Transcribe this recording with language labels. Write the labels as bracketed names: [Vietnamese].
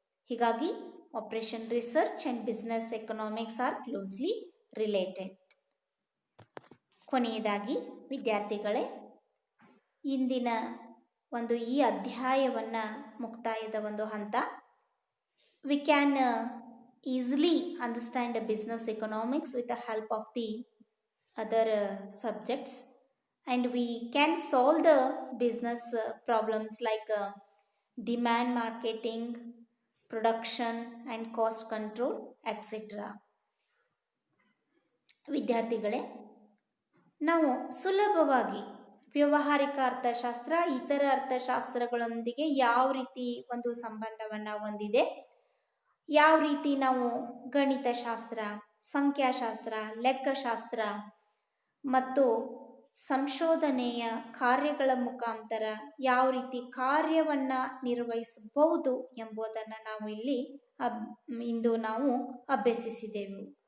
[English] ಹೀಗಾಗಿ operation research and business economics are closely related. [Kannada] ಕೊನೆಯದಾಗಿ ವಿದ್ಯಾರ್ಥಿಗಳೇ, ಇಂದಿನ ಒಂದು ಈ ಅಧ್ಯಾಯವನ್ನು ಮುಕ್ತಾಯದ ಒಂದು ಹಂತ. [English] We can easily understand the business economics with the help of the other subjects, and we can solve the business problems like demand marketing, production and cost control, etc. [Kannada] ವಿದ್ಯಾರ್ಥಿಗಳೇ, ನಾವು ಸುಲಭವಾಗಿ ವ್ಯಾವಹಾರಿಕ ಅರ್ಥಶಾಸ್ತ್ರ ಇತರ ಅರ್ಥಶಾಸ್ತ್ರಗಳೊಂದಿಗೆ ಯಾವ ರೀತಿ ಒಂದು ಸಂಬಂಧವನ್ನು ಹೊಂದಿದೆ, ಯಾವ ರೀತಿ ನಾವು ಗಣಿತಶಾಸ್ತ್ರ, ಸಂಖ್ಯಾಶಾಸ್ತ್ರ, ಲೆಕ್ಕಶಾಸ್ತ್ರ ಮತ್ತು ಸಂಶೋಧನೆಯ ಕಾರ್ಯಗಳ ಮುಖಾಂತರ ಯಾವ ರೀತಿ ಕಾರ್ಯವನ್ನು ನಿರ್ವಹಿಸಬಹುದು ಎಂಬುದನ್ನು ನಾವು ಇಂದು ನಾವು ಅಭ್ಯಸಿಸಿದೆವು.